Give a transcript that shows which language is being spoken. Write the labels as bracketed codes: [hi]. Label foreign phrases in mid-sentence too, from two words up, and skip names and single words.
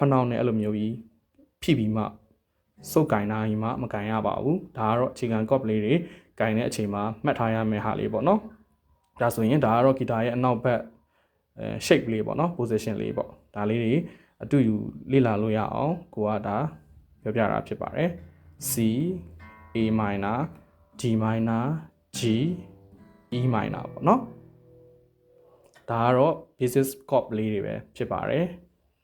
[my] နှောင်းနဲ့အဲ့လိုမျိုးကြီးဖိပြီးမှစုပ်ကင်တာကြီးမှမကင်ရပါဘူးဒါကတော့အခြေခံ cop လေးတွေကင်တဲ့အချိန်မှာမှတ်ထားရမယ့်ဟာလေးပေါ့နော်ဒါဆိုရင်ဒါကတော့ဂီတာရဲ့အနောက်ဘက် shape လေးပေါ့နော် position လေးပေါ့ဒါလေးတွေအတူယူလေ့လာလို့ရအောင်ကိုကဒါပြောပြတာဖြစ်ပါတယ် [en] C A minor D minor G E minor [my] ပေါ့နော်ဒါကတော့ [en] basis chord [my] လေးတွေပဲဖြစ်ပါတယ်